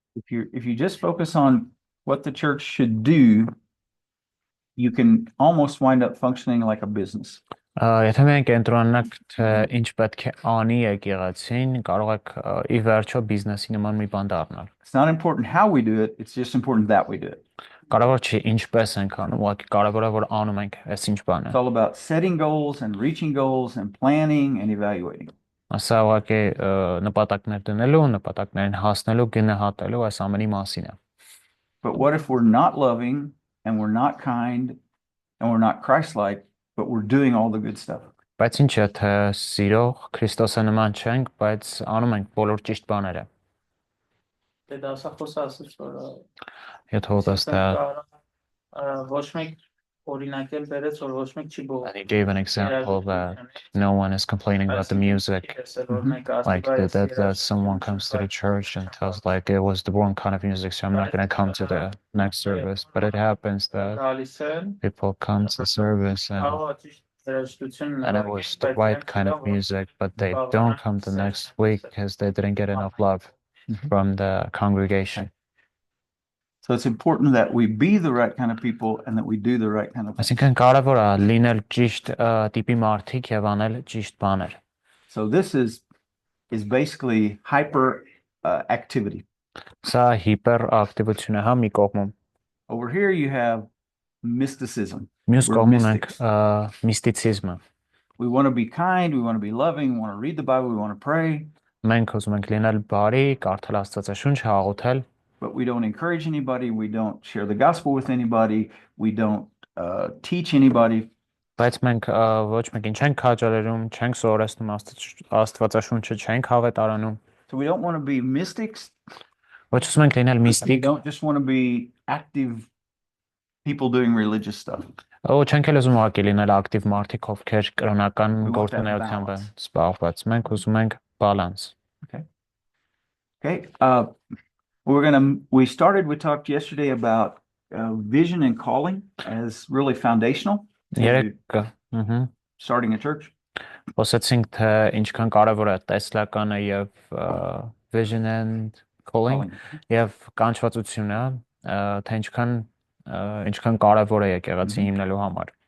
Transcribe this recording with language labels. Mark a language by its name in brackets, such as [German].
[English] If you just focus on what the church should do, you can almost wind up functioning like a business. [Armenian] Եթե մենք կենտրոնանանք թե ինչ պետք է անի եկեղեցին, կարող եք ի վերջո բիզնեսի նման մի բան դառնալ։ [English] It's not important how we do it, it's just important that we do it. [Armenian] Կարևոր չի ինչպես ենք անում, ուղղակի կարևոր է որ անում ենք այս ինչ բանը։ [English] It's all about setting goals and reaching goals and planning and evaluating. [Armenian] Սա ուղղակի նպատակներ դնելու, նպատակներին հասնելու, գնահատելու այս ամենի մասին է։ [English] But what if we're not loving and we're not kind and we're not Christ-like but we're doing all the good stuff. [Armenian] Բայց ինչ է, թե սիրող Քրիստոսը նման չենք, բայց անում ենք բոլոր ճիշտ բաները. Դե դասախոսը ասաց, որ [English] You told us that, [Armenian] ոչ մեկ օրինակել բերեց, որ ոչ մեկ չի [English] and he gave an example that no one is complaining about the music. Like that someone comes to the church and tells like it was the wrong kind of music, so I'm not going to come to the next service. But it happens that people come to service and it was the right kind of music, but they don't come the next week because they didn't get enough love from the congregation. So it's important that we be the right kind of people and that we do the right kind of things. [Armenian] Այսինքն կարևոր է լինել ճիշտ տիպի մարդիկ եւ անել ճիշտ բաներ. [English] So this is basically hyper activity. [Armenian] Սա հիպերակտիվություն է հա մի կողմում. [English] Over here you have mysticism. [Armenian] Մյուս [English] We're [Armenian] կողմում ենք [English] mystics. [Armenian] միստիցիզմը. [English] We want to be kind, we want to be loving, we want to read the Bible, we want to pray, [Armenian] Մենք ուզում ենք լինել բարի, կարդալ Աստվածաշունչը, հաղորդել, [English] but we don't encourage anybody, we don't share the gospel with anybody, we don't teach anybody. [Armenian] բայց մենք ոչ մեկին չենք քաջալերում, չենք սովորեցնում Աստվածաշունչը, չենք հավետարանում. [English] So we don't want to be mystics, [Armenian] Ոչ ուզում ենք լինել [English] we [Armenian] միստիկ, [English] don't just want to be active people doing religious stuff. [Armenian] ու չենք էլ ուզում ուղղակի լինել ակտիվ մարդիկ, ովքեր կրոնական [English] We want that [Armenian] գործունեությամբ են [English] balance. [Armenian] զբաղված. Մենք ուզում ենք բալանս. [English] Okay. We talked yesterday about vision and calling as really foundational to [Armenian] Երեք [English] starting a church. [Armenian] խոսեցինք թե ինչքան կարևոր է տեսլականը եւ [English] vision and calling [Armenian] եւ կանչվածությունը, թե ինչքան կարևոր է եկեղեցի հիմնելու համար.